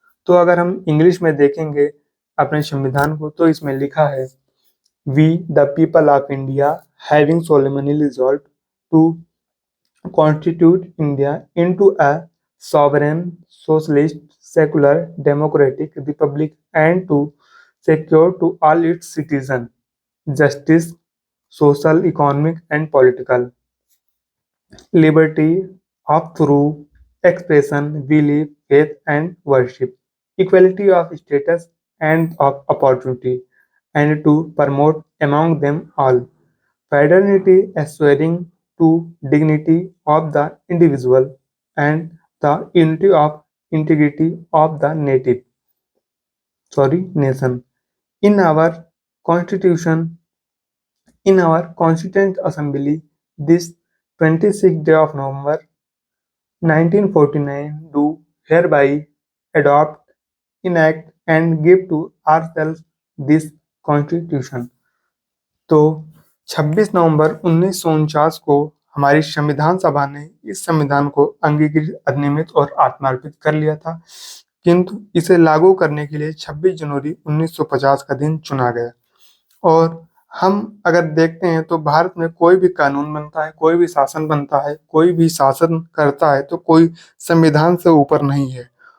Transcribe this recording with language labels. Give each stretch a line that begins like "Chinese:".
Hindi: तो अगर हम इंग्लिश में देखेंगे अपने संविधान को तो इसमें लिखा है,
English: We the people of India having solemnly resolved to constitute India into a sovereign, socialist, secular, democratic republic and to secure to all its citizens justice, social, economic, and political liberty of through expression, belief, faith, and worship, equality of status and of opportunity, and to promote among them all fraternity, assuring to dignity of the individual and the unity of integrity of the nation. In our constitution, in our Constituent Assembly, this 26th day of November 1949 do hereby adopt, enact and give to ourselves this Constitution.
Hindi: तो 26 नवंबर 1949 को हमारी संविधान सभा ने इस संविधान को अंगीकृत, अधिनियमित और आत्मार्पित कर लिया था, किंतु इसे लागू करने के लिए 26 जनवरी 1950 का दिन चुना गया। और हम अगर देखते हैं तो भारत में कोई भी कानून बनता है, कोई भी शासन बनता है, कोई भी शासन करता है तो कोई संविधान से ऊपर नहीं है।